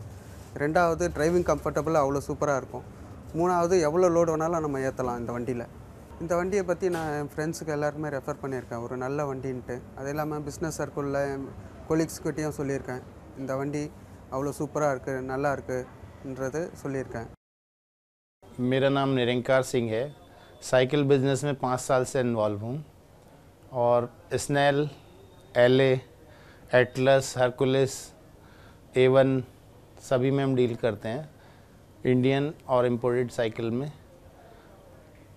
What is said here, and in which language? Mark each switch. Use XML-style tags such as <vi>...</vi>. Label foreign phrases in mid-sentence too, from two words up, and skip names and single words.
<ta>2வது</ta> <en>driving comfortable</en> <ta>அவ்வளோ சூப்பராக இருக்கும். 3வது எவ்வளோ லோடு வேணாலும் நம்ம ஏற்றலாம் இந்த வண்டியில். இந்த வண்டியை பற்றி நான் என் ஃப்ரெண்ட்ஸுக்கு எல்லாருக்குமே ரெஃபர் பண்ணியிருக்கேன், ஒரு நல்ல வண்டின்ட்டு. அது இல்லாமல் பிஸ்னஸ் சர்க்கிளில் என் கொலீக்ஸ்கிட்டையும் சொல்லியிருக்கேன், இந்த வண்டி அவ்வளோ சூப்பராக இருக்குது, நல்லா இருக்குன்றது சொல்லியிருக்கேன்.</ta> <hi>मेरा नाम निरंकार सिंह है।</hi> <en>cycle business</en> <hi>में 5 साल से इन्वॉल्व हूँ और स्नेल, एले, एटलस, हरकुलिस, A1 सभी में हम डील करते हैं, इंडियन और इम्पोर्टेड साइकिल में।</hi>